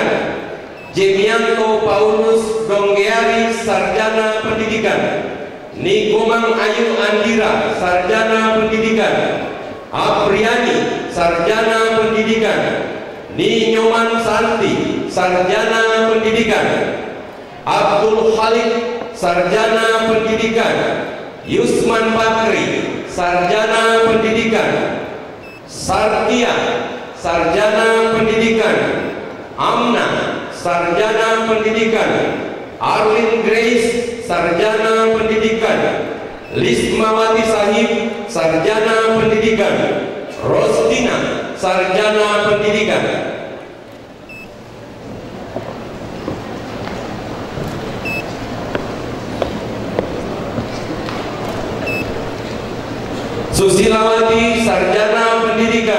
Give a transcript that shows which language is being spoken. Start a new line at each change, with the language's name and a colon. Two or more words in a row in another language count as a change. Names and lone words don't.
Indonesian: Jemianto Paulus Donggeari, Sarjana Pendidikan. Nikomang Ayu Andira, Sarjana Pendidikan. Apriani, Sarjana Pendidikan. Ninyoman Santi, Sarjana Pendidikan. Abdul Khalid, Sarjana Pendidikan. Yusman Bakri, Sarjana Pendidikan. Sartia, Sarjana Pendidikan. Amna, Sarjana Pendidikan. Arlin Grace, Sarjana Pendidikan. Lismawati Sahib, Sarjana Pendidikan. Rosdina, Sarjana Pendidikan. Susilawati, Sarjana Pendidikan.